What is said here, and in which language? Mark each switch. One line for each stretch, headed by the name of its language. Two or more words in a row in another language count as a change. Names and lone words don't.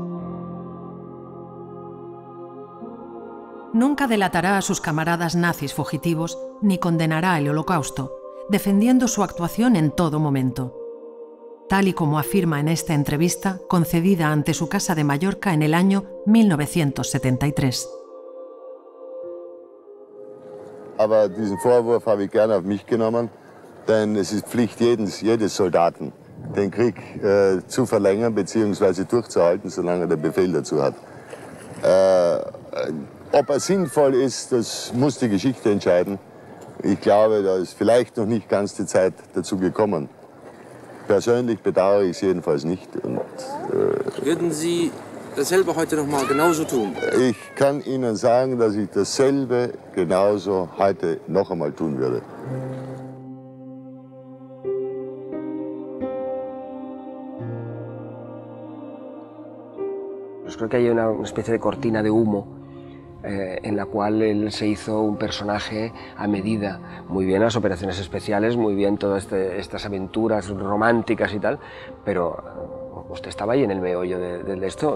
Spanish: Nunca delatará a sus camaradas nazis fugitivos ni condenará el Holocausto, defendiendo su actuación en todo momento. Tal y como afirma en esta entrevista concedida ante su casa de Mallorca en el año 1973.
German: Aber diesen Vorwurf habe ich gerne auf mich genommen, denn es ist Pflicht jedes Soldaten, den Krieg zu verlängern bzw. durchzuhalten, solange er den Befehl dazu hat. Ob er sinnvoll ist, das muss die Geschichte entscheiden. Ich glaube, da ist vielleicht noch nicht ganz die Zeit dazu gekommen. Persönlich bedauere ich es jedenfalls nicht. Und, würden Sie dasselbe heute noch mal genauso tun? Ich kann Ihnen sagen, dass ich dasselbe genauso heute noch einmal tun würde.
Spanish: Pues creo que hay una especie de cortina de humo en la cual él se hizo un personaje a medida. Muy bien las operaciones especiales, muy bien todas estas aventuras románticas y tal, pero usted estaba ahí en el meollo de esto.